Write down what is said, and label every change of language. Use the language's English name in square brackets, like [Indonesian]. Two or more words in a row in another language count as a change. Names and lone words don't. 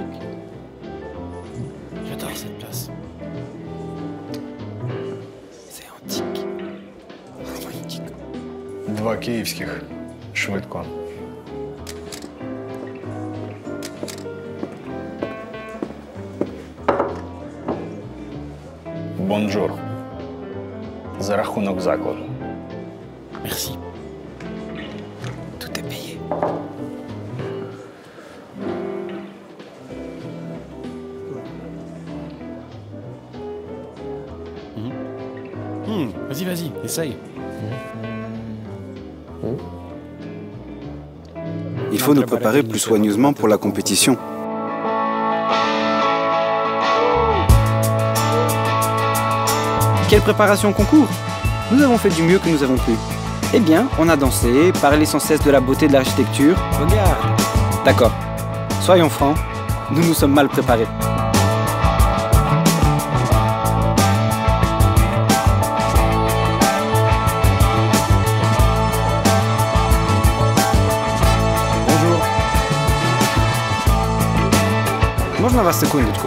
[French] J'adore cette place. C'est antique. [Ukrainian] Два київських. Швидко. [French] Бонжур. [Ukrainian] За рахунок закладу. [French] Merci. Tout est payé. Vas-y, essaye. Il faut nous préparer plus soigneusement pour la compétition. Quelle préparation concours! Nous avons fait du mieux que nous avons pu. Eh bien, on a dansé, parlé sans cesse de la beauté de l'architecture. Regarde! D'accord. Soyons francs, nous nous sommes mal préparés. [Ukrainian] Можна вас секундочку?